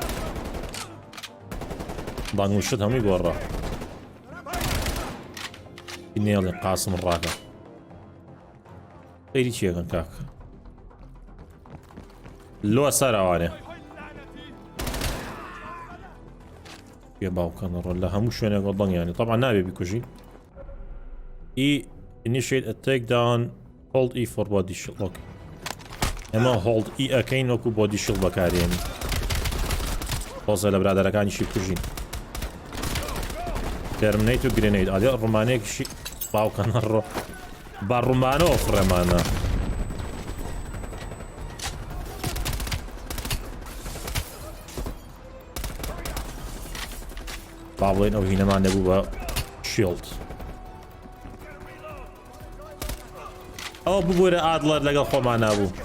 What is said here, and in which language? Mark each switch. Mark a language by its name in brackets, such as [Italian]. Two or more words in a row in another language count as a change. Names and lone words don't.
[Central Kurdish] بانگ و شت هەمووی گۆڕا نێڵێ قاسم ڕاکە خەیری چیەکەن کاک لۆ سەرەوانێ پێ باوکەنە ڕۆ لە هەموو شوێنێک بەنگیانی طبعا نابێ بیکوژین [English] initiate a takedown hold E for body shield okay [Central Kurdish] ئەمە [English] hold E [Central Kurdish] ئەەکەین وەکو [English] body shield [Central Kurdish] بەکارێنی خۆزە لە برادەرەکانیشی کوژین terminate و grenade ئادێ ڕومانەیەکیشی باوکەنە ڕۆ با ڕومانەوە فڕێمانە با بڵێن ئەو هینەمان نەبوو بە شیلد ئەو ببوورە ئادڵەر لەگەڵ خۆمان نابوو